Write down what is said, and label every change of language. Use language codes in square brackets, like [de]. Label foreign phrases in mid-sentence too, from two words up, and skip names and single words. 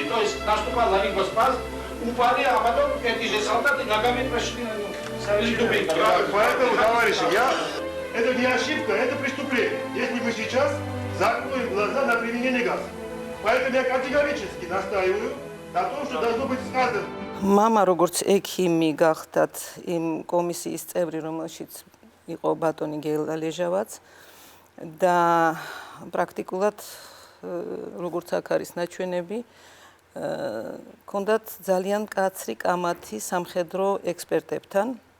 [ru] То есть наступал лавиноспаз, упали, а потом эти же солдаты ногами прошли на них. Поэтому, товарищи, это не ошибка, это преступление. Если мы сейчас закроем глаза на применение газа. Поэтому я категорически настаиваю на том, что должно быть сказано. Мама, [ka] როგორც ექიმი გახდათ იმ კომისიის წევრი, რომელშიც იყო ბატონი გელა ლეჟავაც და პრაქტიკულად როგორც აქ არის ნაჩვენები, ჰქონდათ ძალიან კაცრი კამათი სამხედრო ექსპერტებთან,